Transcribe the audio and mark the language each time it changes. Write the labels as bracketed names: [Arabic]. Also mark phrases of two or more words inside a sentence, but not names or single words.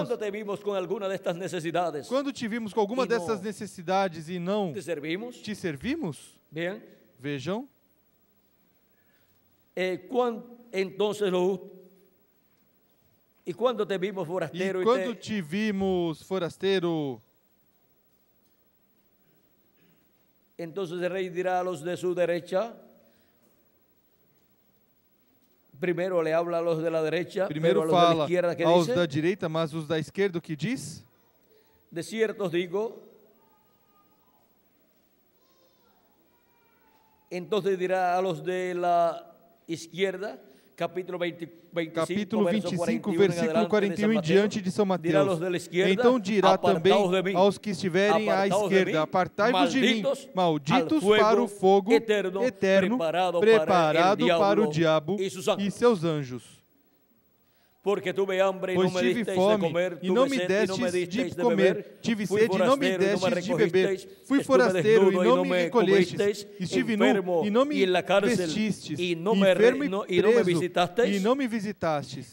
[Portuguese] Quando te vimos com alguma dessas necessidades e não te servimos. Vejam. E quando te vimos forasteiro, [Spanish] entonces el rey dirá a los de su derecha. Primeiro le habla a los de la derecha, [Portuguese] primeiro fala aos da direita, mas os da esquerda, o que diz? [Spanish] De cierto os digo. Entonces dirá a los de la izquierda: capítulo 25, versículo 41 [Portuguese] em diante de São Mateus. Então dirá também aos que estiverem à esquerda: apartai-vos de mim, malditos para o fogo eterno preparado para o diabo e seus anjos. Pois tive fome e não me destes de comer, tive sede e não me destes de beber, fui forasteiro e não me recolhestes, estive nu e não me vestistes, enfermo e preso e não me visitastes.